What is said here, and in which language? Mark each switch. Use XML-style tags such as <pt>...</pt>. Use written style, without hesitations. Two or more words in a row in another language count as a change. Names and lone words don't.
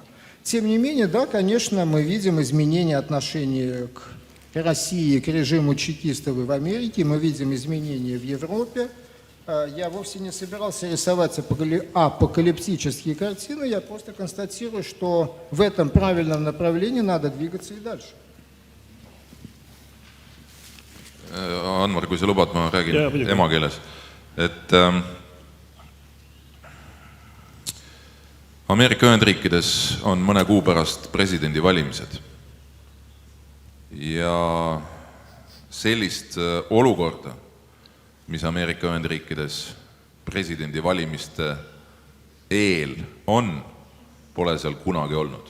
<ru>Тем не менее, да, конечно, мы видим изменения отношения к России, к режиму чекистов в Америке, мы видим изменения в Европе. Я вовсе не собирался рисовать апокалиптические картины, я просто констатирую, что в этом правильном направлении надо двигаться и дальше.</ru> <et>Anmar, kui sa lubad, ma räägin emakeeles. Et Ameerika Ühendriikides on mõne kuu pärast presidendivalimised. Ja sellist olukorda, mis Ameerika Ühendriikides presidendivalimiste eel on, pole seal kunagi olnud.</et>